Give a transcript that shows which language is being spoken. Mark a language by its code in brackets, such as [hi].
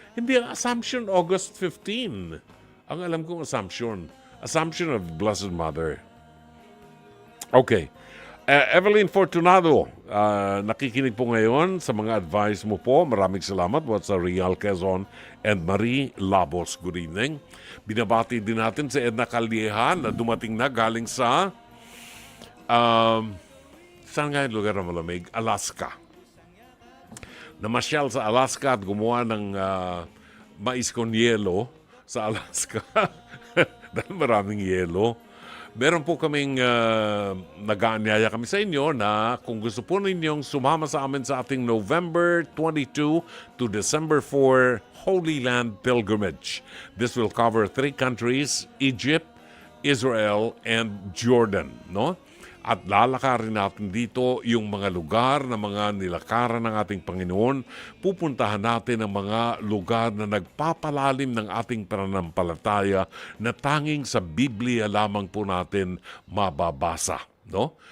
[tl] Hindi, ang Assumption, August 15. Ang alam kong Assumption. [en] Assumption of Blessed Mother. Okay. [tl] Evelyn Fortunado, nakikinig po ngayon sa mga advice mo po. Maraming salamat. What's sa Real Quezon and Marie Labos. [en] Good evening. [tl] Binabati din natin si Edna Calieja na dumating na galing sa saan nga yung lugar na malamig? Alaska. Namasyal sa Alaska at gumawa ng mais con yelo sa Alaska. Dahil maraming yelo. Meron po kaming nag-aanyaya kami sa inyo na kung gusto po ninyong sumama sa amin sa ating November 22 to December 4 Holy Land Pilgrimage. [en] This will cover 3 countries, Egypt, Israel, and Jordan. No? [tl] At lalakarin natin dito yung mga lugar na mga nilakaran ng ating Panginoon. Pupuntahan natin ang mga lugar na nagpapalalim ng ating pananampalataya na tanging sa Biblia lamang po natin mababasa. No?